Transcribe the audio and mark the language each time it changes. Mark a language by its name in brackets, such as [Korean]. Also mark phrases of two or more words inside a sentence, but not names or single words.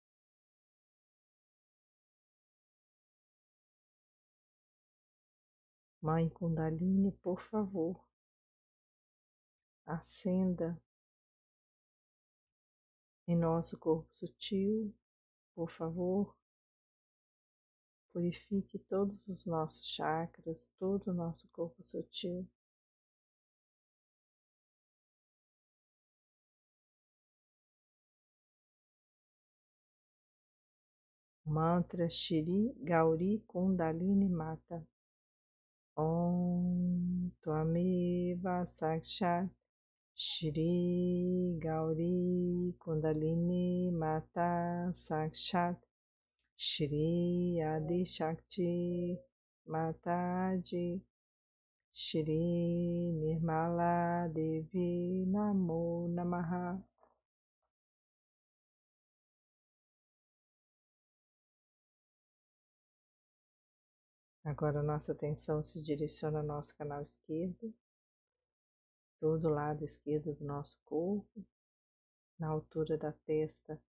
[Portuguese] Mãe Kundalini, por favor, acenda em nosso corpo sutil, por favor, purifique todos os nossos chakras, todo o nosso corpo sutil. Mantra Shri Gauri Kundalini Mata. [Sanskrit] ॐ त्वमेव साक्षात् श्री गौरी कुण्डलिनी माता साक्षात् श्री आदि शक्ति माताजी श्री निर्मला देवी नमो नमः. [Portuguese] Agora nossa atenção se direciona ao nosso canal esquerdo, todo o lado esquerdo do nosso corpo, na altura da testa.